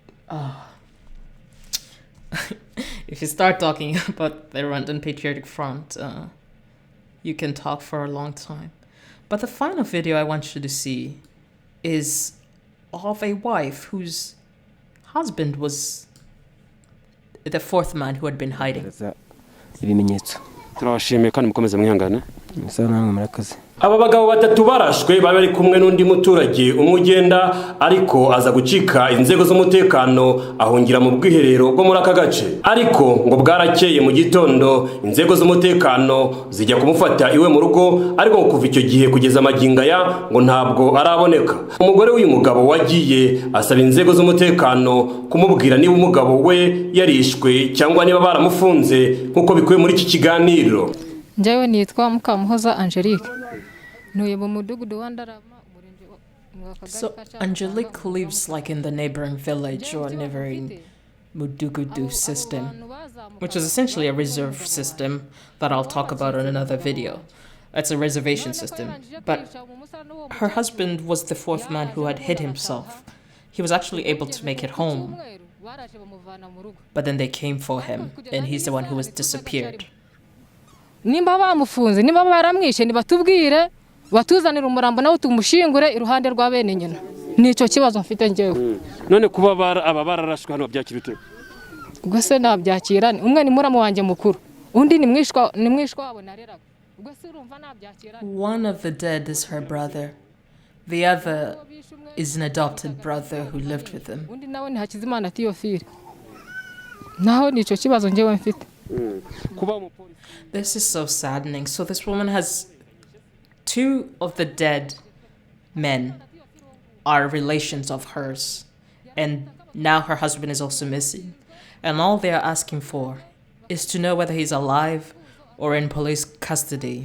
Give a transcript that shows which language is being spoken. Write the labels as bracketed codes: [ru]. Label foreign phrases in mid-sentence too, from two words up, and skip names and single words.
[en] If you start talking about the Rwandan Patriotic Front, you can talk for a long time. But the final video I want you to see is of a wife whose husband was the fourth man who had been hiding. [rw] turabashimiye kandi mukomeze mwihangane. murakoze. Aba bagabo batatu barashwe bari kumwe n'undi muturage umugenda ariko aza gucika inzego z'umutekano ahungira mu bwiherero bwo muri aka gace, ariko ngo bwarakeye mu gitondo inzego z'umutekano zijya kumufata iwe mu rugo, ariko kuva icyo gihe kugeza amaginga ya ngo ntabwo araboneka. Umugore w'uyu mugabo wagiye asaba inzego z'umutekano kumubwira niba umugabo we yarishwe cyangwa niba baramufunze nkuko bikuye muri iki kiganiro. Njyewe nitwa Mukamuhoza Angelique. [en] So Angelique lives like in the neighboring village or neighboring Mudugudu system, which is essentially a reserve system that I'll talk about in another video. It's a reservation system. But her husband was the fourth man who had hid himself. He was actually able to make it home. But then they came for him, and he's the one who was disappeared. [rw] Nimba bamufunze nimba baramwishe nibatubwire batuzanira umurambo nawo tumushingure iruhande rwa bene nyina nico kibazo mfite ngewe none kuba aba bararashwe hano byakirute ubwo se nabyakirane umwe ni muramu wanje mukuru undi ni mwishwa wabo nareraga ubwo se urumva nabyakirane. [en] One of the dead is her brother. The other is an adopted brother who lived with them. [rw] Undi nawe ni Hakizimana Theophile naho nico kibazo ngewe mfite. [en] This is so saddening. So this woman has two of the dead men are relations of hers, and now her husband is also missing, and all they are asking for is to know whether he's alive or in police custody.